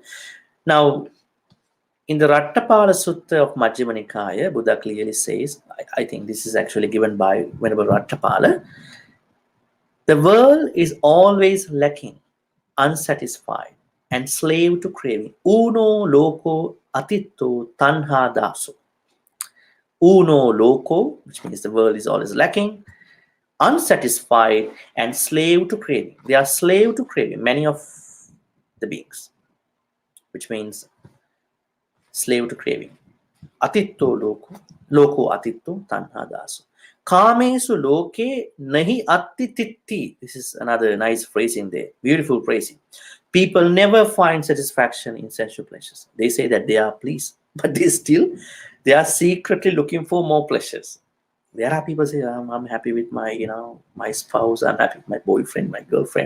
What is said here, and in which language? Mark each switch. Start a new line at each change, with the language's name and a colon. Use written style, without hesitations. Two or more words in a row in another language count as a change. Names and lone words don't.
English: Now, in the Rattapala Sutta of Majjhima Nikaya, Buddha clearly says, I think this is actually given by Venerable Rattapala, the world is always lacking, unsatisfied, and slave to craving.
Pali: Uno loco atitto tanha daso. Uno loco,
English: which means the world is always lacking, unsatisfied, and slave to craving. They are slave to craving, many of the beings, which means slave to craving.
Pali: Atitto loko, loko atitto tanha daso. Kamesu loke nahi attititti.
English: This is another nice phrasing there, beautiful phrasing. People never find satisfaction in sensual pleasures. They say that they are pleased, but they are secretly looking for more pleasures. There are people say, I'm happy with my, my spouse. I'm happy with my boyfriend, my girlfriend.